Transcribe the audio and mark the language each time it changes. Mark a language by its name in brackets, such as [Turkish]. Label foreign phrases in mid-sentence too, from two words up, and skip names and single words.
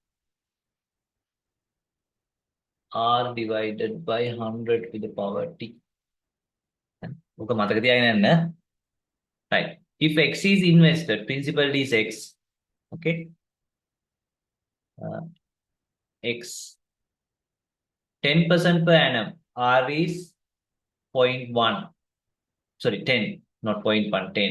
[English] R divided by 100 to the power t. [Sinhala] Okay, මතක තියාගෙන යන්න. [English] Right. If X is invested, principal is X. Okay. X 10% per annum. R is 0.1. Sorry, 10, not 0.1, 10.